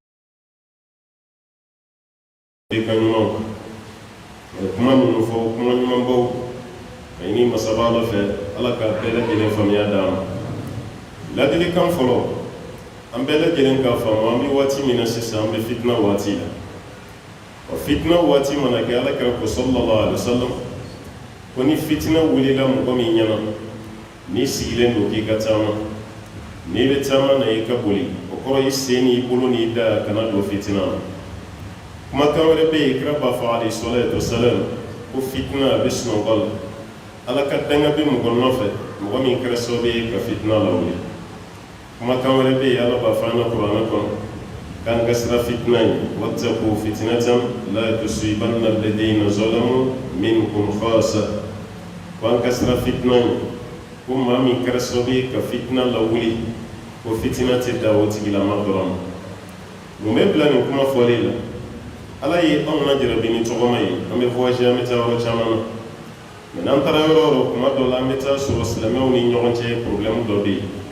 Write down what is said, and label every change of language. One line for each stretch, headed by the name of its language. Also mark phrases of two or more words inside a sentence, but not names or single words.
Bambara: ka ɲumanw kuma minnu fɔ kuma ɲumanbaw ka ɲini Masa Ala fɛ Ala ka bɛɛ lajɛlen faamuya d'an ma ladilikan fɔlɔ an bɛɛ lajɛlen k'a faamu an bɛ waati min na sisan an bɛ fitina waati la o fitina waati mana kɛ Alakira ko
Arabic: صلى الله عليه وسلم
Bambara: ko ni fitina wulila mɔgɔ min ɲɛna n'i sigilen don k'i ka taama n'i bɛ taama na i ka boli o kɔrɔ i sen n'i bolo n'i da kana don fitina na kumakan wɛrɛ bɛ yen Kira b'a fɔ
Arabic: عليه الصلاة والسلام
Bambara: ko fitina a bɛ sunɔgɔ la Ala ka danga bɛ mɔgɔ nɔfɛ mɔgɔ min kɛra sababu ye ka fitina lawuli kumakan wɛrɛ bɛ yen Ala b'a fɔ an ka Kuranɛ kɔnɔ k'an ka sira fitina ye
Arabic: واتقوا فتنة لا تصيبن الذين ظلموا منكم خاصة
Bambara: ko an ka sira fitina ye ko maa min kɛra sababu ye ka fitina lawuli ko fitina tɛ da o tigilama dɔrɔn ma mun bɛ bila nin kuma fɔli la Ala ye anw lajarabi ni tɔgɔma ye an bɛ voyager an bɛ taa yɔrɔ caman na mais n'an taara yɔrɔ o yɔrɔ kuma dɔ la an bɛ taa sɔrɔ silamɛw ni ɲɔgɔn cɛ problème dɔ bɛ yen